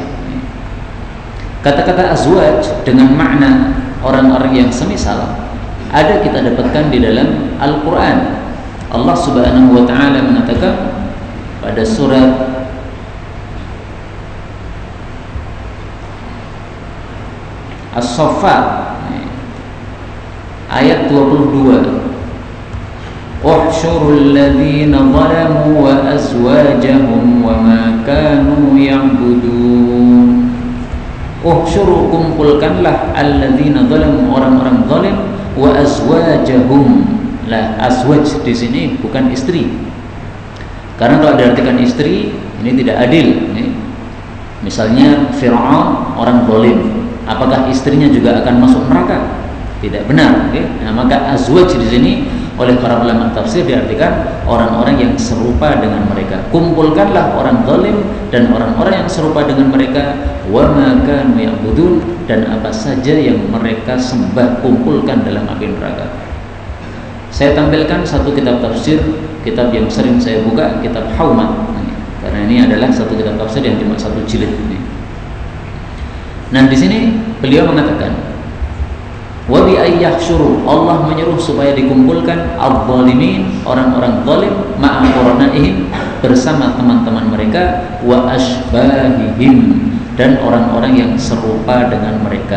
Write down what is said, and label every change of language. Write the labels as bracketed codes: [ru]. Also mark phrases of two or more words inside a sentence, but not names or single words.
[id] Kata-kata azwaj dengan makna orang-orang yang semisal ada kita dapatkan di dalam Al-Quran. Allah [ar] سبحانه وتعالى [id] mengatakan pada surat As-Saffat ayat 22, [ar] احشروا الذين ظلموا وأزواجهم وما كانوا يعبدون. احشروا, kumpulkanlah الذين ظلموا, [id] orang-orang zalim, [ar] وأزواجهم. [id] Lah, azwaj di sini bukan istri. Karena kalau diartikan istri ini tidak adil. Misalnya Fir'aun orang zalim, apakah istrinya juga akan masuk neraka? Tidak benar. Nah, maka azwaj di sini oleh para ulama tafsir diartikan orang-orang yang serupa dengan mereka. Kumpulkanlah orang zalim dan orang-orang yang serupa dengan mereka, [ar] وما كانوا يعبدون, [id] dan apa saja yang mereka sembah, kumpulkan dalam api neraka. Saya tampilkan satu kitab tafsir, kitab yang sering saya buka, kitab Haumat. Karena ini adalah satu kitab tafsir yang cuma 1 jilid ini. Nah, di sini beliau mengatakan [ar] وبأي يحشروا, [id] Allah menyuruh supaya dikumpulkan adh-dhalimin, orang-orang zalim, [ar] مع قرنائهم, [id] bersama teman-teman mereka, [ar] وأشباههم, [id] dan orang-orang yang serupa dengan mereka.